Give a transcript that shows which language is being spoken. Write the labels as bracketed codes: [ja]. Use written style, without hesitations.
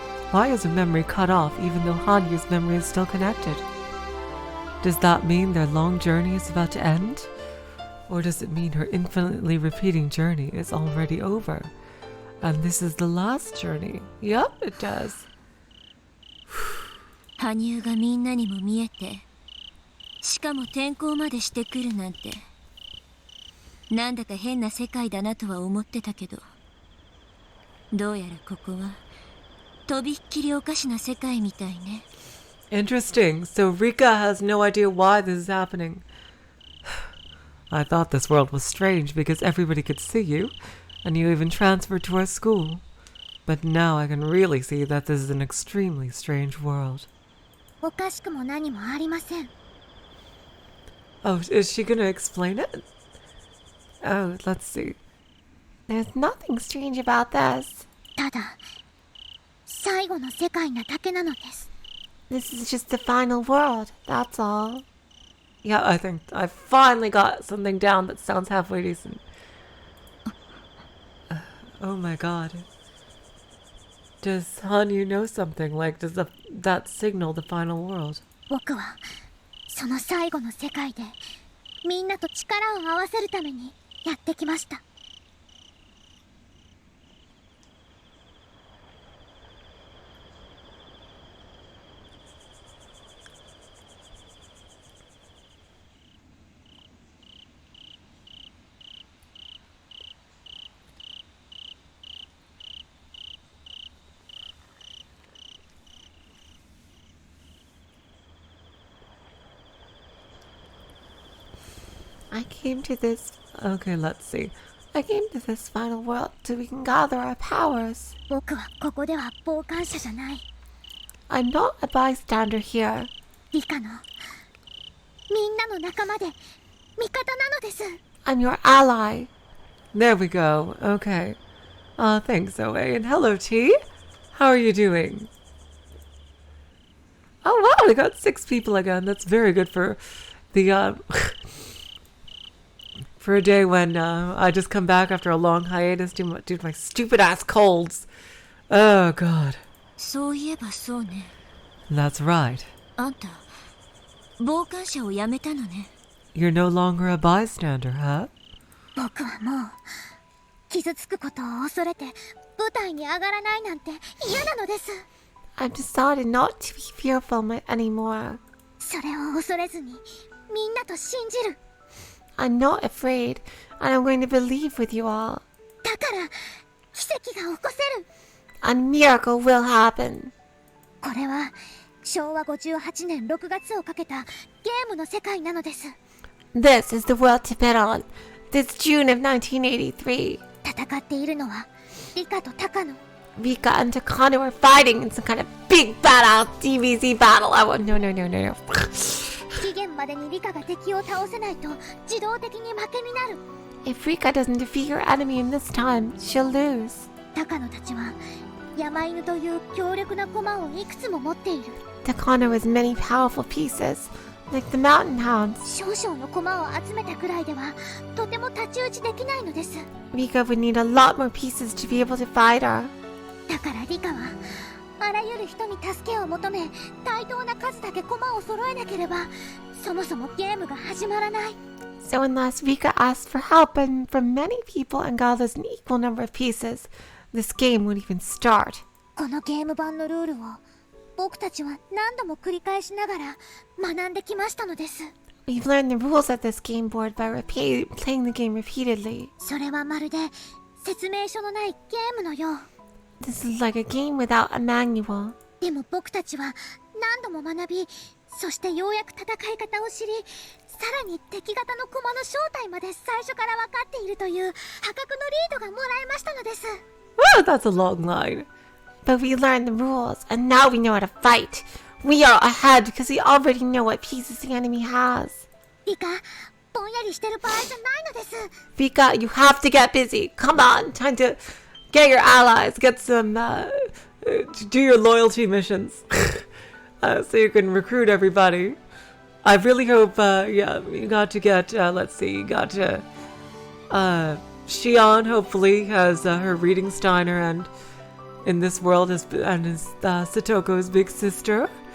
[en] Why is her memory cut off even though Hanyu's memory is still connected? Does that mean their long journey is about to end? Or does it mean her infinitely repeating journey is already over? And this is the last journey? Yup, it does. [ja] 羽生がみんなにも見えてしかも転校までしてくるなんてなんだか変な世界だなとは思ってたけどどうやらここはとびっきりおかしな世界みたいね。 [en] Interesting. So Rika has no idea why this is happening. I thought this world was strange because everybody could see you, and you even transferred to our school. But now I can really see that this is an extremely strange world. [ja] おかしくも何もありません。 [en] Oh, is she gonna explain it? Oh, let's see. There's nothing strange about this. [ja] ただ最後の世界なだけなのです。 [en] This is just the final world, that's all. Yeah, I think I finally got something down that sounds halfway decent. Oh my god. Does Hanyu know something? Like, does that signal the final world? [ja] 僕はその最後の世界でみんなと力を合わせるためにやってきました。 [en] I came to this... Okay, let's see. I came to this final world so we can gather our powers. [ja] 僕はここでは傍観者じゃない。 [en] I'm not a bystander here. [ja] 理科のみんなの仲間で味方なのです。 [en] I'm your ally. There we go. Okay. Thanks, Zoe. And hello, T. How are you doing? Oh, wow, we got 6 people again. That's very good for the, for a day when, I just come back after a long hiatus due to my stupid-ass colds. Oh, God. [ja] そういえばそうね。 [en] That's right. [ja] あんた傍観者をやめたのね。 [en] You're no longer a bystander, huh? [ja] 僕はもう傷つくことを恐れて舞台に上がらないなんて嫌なのです。 [en] I've decided not to be fearful anymore. [ja] それを恐れずにみんなと信じる。 [en] I'm not afraid, and I'm going to believe with you all. [ja] だから奇跡が起こせる。 [en] A miracle will happen. [ja] これは昭和58年6月をかけたゲームの世界なのです。 [en] This is the world to bet on. This June of 1983. [ja] 戦っているのはリカとタカノ。 [en] Rika and Takano were fighting in some kind of big badass DBZ battle. No. [ja] 期限までにリカが敵を倒せないと自動的に負けになる。 [en] If Rika doesn't defeat her enemy in this time, she'll lose. [ja] タカノたちは山犬という強力な駒をいくつも持っている。 [en] Takano has many powerful pieces, like the mountain hounds. [ja] 少々の駒を集めたくらいではとても太刀打ちできないのです。 [en] Rika would need a lot more pieces to be able to fight her. [ja] だからリカはあらゆる人に助けを求め対等な数だけ駒を揃えなければそもそもゲームが始まらない。 [en] So unless Rika asks for help and from many people and gathers an equal number of pieces, this game won't even start. [ja] このゲーム版のルールを僕たちは何度も繰り返しながら学んできましたのです。 [en] We've learned the rules of this game board by playing the game repeatedly. [ja] それはまるで説明書のないゲームのよう。 [en] This is like a game without a manual. [ja] でも僕たちは何度も学び、そしてようやく戦い方を知り、さらに敵型の駒の正体まで最初から分かっているという破格のリードがもらえましたのです。 [en] Oh, that's a long line. But we learned the rules, and now we know how to fight. We are ahead because we already know what pieces the enemy has. [ja] リカ、ぼんやりしてる場合じゃないのです。 [en] Rika, you have to get busy. Come on, time to get your allies, get some, do your loyalty missions. So you can recruit everybody. I really hope, yeah, you got to get, let's see, you got to, Shion hopefully has her reading Steiner, and in this world is Satoko's big sister.